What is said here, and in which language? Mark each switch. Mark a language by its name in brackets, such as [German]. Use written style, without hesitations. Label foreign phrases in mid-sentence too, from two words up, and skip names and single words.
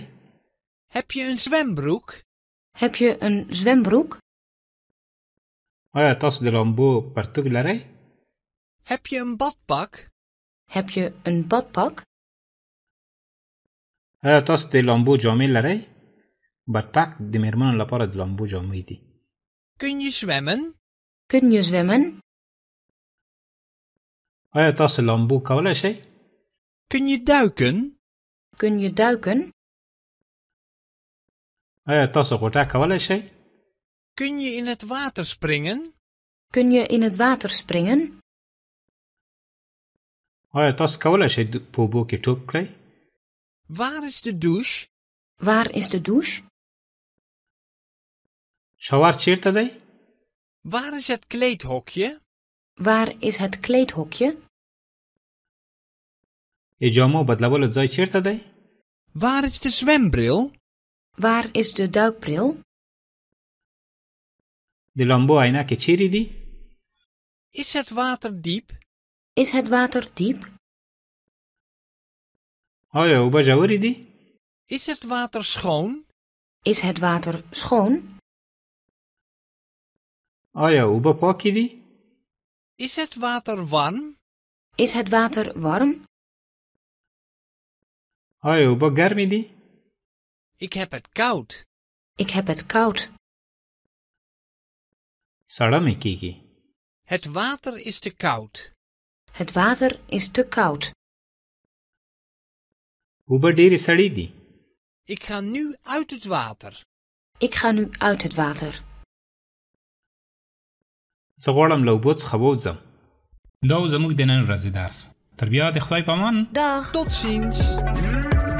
[Dutch] Heb je een zwembroek? Heb je een zwembroek? [Pashto] آیا تاسو د لامبو پرتوګ لرئ؟ [Dutch] Heb je een badpak? Heb je een badpak? [Pashto] آیا تاسو د لامبو جامې لرئ؟ بدپک د میرمنو لپاره د لامبو جامې دي. [Dutch] Kun je zwemmen? Kun je zwemmen? [Pashto] آیا تاسو لامبو کولی شئ؟ [Dutch] Kun je duiken? Kun je duiken? [Pashto] آیا تاسو غوټه کولی شئ؟ [Dutch] Kun je in het water springen? Kun je in het water springen? [Pashto] آیا تاسو کولی شئ په اوبو کې ټوپ کړئ؟ [Dutch] Waar is de douche? Waar is de douche? [Pashto] شاور چیرته دی؟ [Dutch] Waar is het kleedhokje? Waar is het kleedhokje? [Pashto] د جامو بدلولو ځای چیرته دی؟ [Dutch] Waar is de zwembril? Waar is de duikbril? [Pashto] د لامبو عینکې چیرې دي؟ [Dutch] Is het water diep? Is het water diep? [Pashto] آیا اوبه ژورې دي؟ [Dutch] Is het water schoon? Is het water schoon? [Pashto] آیا اوبه پاکې دي؟ [Dutch] Is het water warm? Is het water warm? [Pashto] آیا اوبه ګرمې دي؟ [Dutch] Ik heb het koud. Ik heb het koud. [Pashto] سړه مې کېږي. [Dutch] Het water is te koud. Het water is te koud. [Pashto] اوبه ډېرې سړې دي. [Dutch] Ik ga nu uit het water. Ik ga nu uit het water. [Pashto] زه غواړم له اوبو څخه ووځم. دا و زموږ د نن ورځې درس. تر بیا د خدای په امان. [Dutch] Dag. Tot ziens.